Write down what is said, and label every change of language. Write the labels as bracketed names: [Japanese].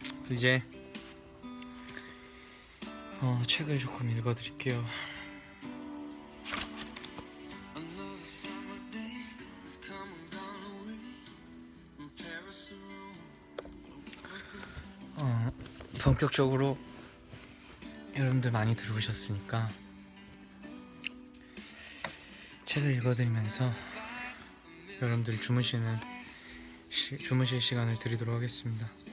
[Korean] 이제 책을 조금 읽어드릴게요. [English] Another summer day has come and gone away from Paris or Rome. [Korean] 본격적으로 여러분들 많이 들어오셨으니까 책을 읽어드리면서 여러분들 주무실 시간을 드리도록 하겠습니다.